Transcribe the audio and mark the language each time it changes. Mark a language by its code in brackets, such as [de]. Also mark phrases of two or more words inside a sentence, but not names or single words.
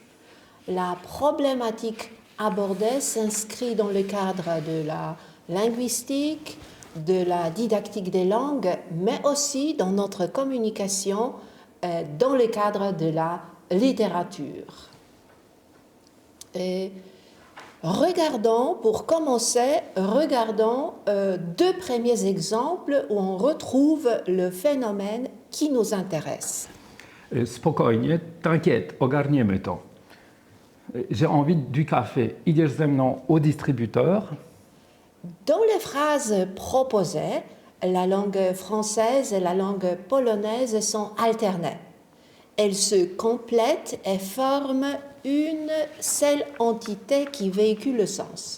[fr] La problématique abordée s'inscrit dans le cadre de la linguistique, de la didactique des langues, mais aussi dans notre communication dans le cadre de la littérature. Et pour commencer, regardons deux premiers exemples où on retrouve le phénomène qui nous intéresse. [pl] Spokojnie, t'inquiète, ogarniemy to. [fr] J'ai envie du café. [pl] Idziesz ze mną [fr] au distributeur? Dans les phrases proposées, la langue française et la langue polonaise sont alternées. Elles se complètent et forment une seule entité qui véhicule le sens.